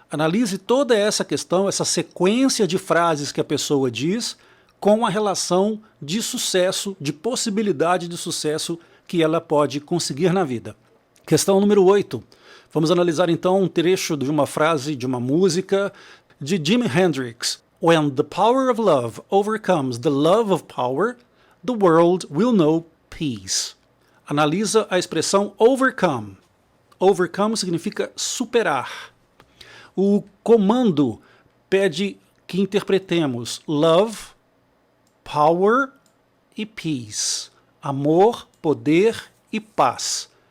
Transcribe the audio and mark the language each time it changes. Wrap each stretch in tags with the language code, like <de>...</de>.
<pt>Analise toda essa questão, essa sequência de frases que a pessoa diz com a relação de sucesso, de possibilidade de sucesso que ela pode conseguir na vida. Questão número 8. Vamos analisar então um trecho de uma frase de uma música de Jimi Hendrix.</pt> <en>When the power of love overcomes the love of power, the world will know peace.</en> <pt>Analisa a expressão overcome. Overcome significa superar. O comando pede que interpretemos love, power e peace. Amor, poder e paz.</pt>